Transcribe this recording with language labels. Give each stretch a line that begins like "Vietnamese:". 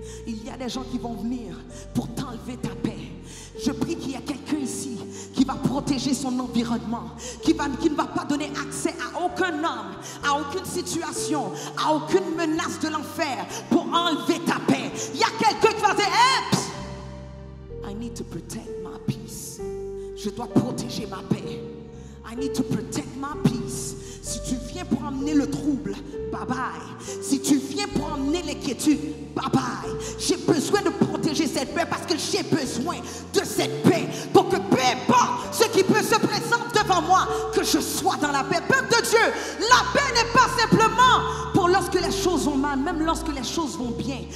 French: Il y a des gens qui vont venir pour t'enlever ta paix. Je prie qu'il y ait quelqu'un ici qui va protéger son environnement, qui ne va pas donner accès à aucun homme, à aucune situation, à aucune menace de l'enfer pour enlever ta paix. Il y a quelqu'un qui va dire, hey,
English: I need to protect my peace.
French: Je dois protéger ma paix.
English: I need to protect my peace.
French: Si tu viens pour emmener le trouble, bye bye. Si tu viens pour emmener l'inquiétude, bye bye. J'ai besoin de protéger cette paix parce que j'ai besoin de cette paix pour que peu importe ce qui peut se présenter devant moi, que je sois dans la paix. Peuple de Dieu, la paix n'est pas simplement pour lorsque les choses vont mal, même lorsque les choses vont bien.